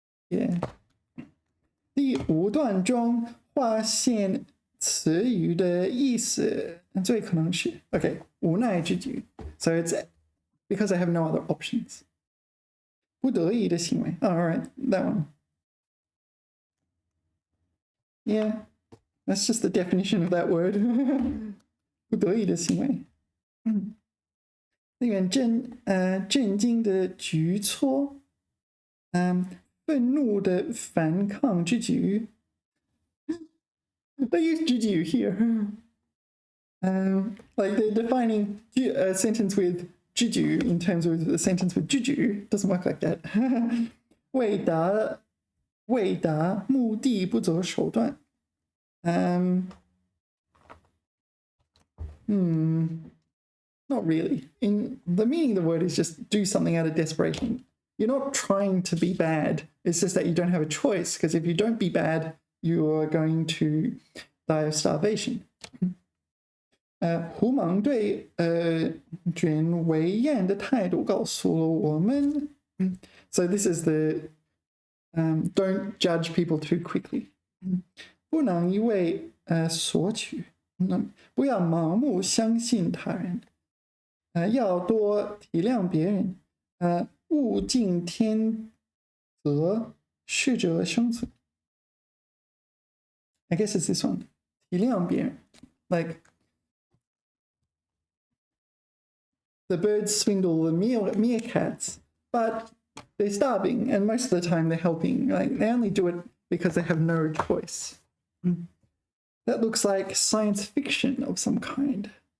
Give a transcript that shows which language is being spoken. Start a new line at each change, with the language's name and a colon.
English: Yeah.
Chinese: 第5段中划线词语的意思最可能是
English: Okay, 无奈之举 So it's because I have no other options.
Chinese: 不得已的行为
English: all right, that one. Yeah, that's just the definition of that word.
Chinese: 不得已的行为令人震惊的举措愤怒的反抗之举
English: They use 之举 here. Like they're defining a sentence with 之举 in terms of a sentence with 之举 doesn't work like that.
Chinese: 为达目的不择手段
English: Not really. In the meaning of the word is just do something out of desperation. You're not trying to be bad. It's just that you don't have a choice, because if you don't be bad, you are going to die of starvation.
Chinese: 狐獴对卷尾燕的态度告诉了我们
English: So this is the don't judge people too quickly.
Chinese: 不能一味索取不要盲目相信他人，要多体谅别人，物竞天择，适者生存。
English: I guess it's this one. 体谅别人 like the birds swindle the meerkats, but they're starving, and most of the time they're helping. Like they only do it because they have no choice. That looks like science fiction of some kind.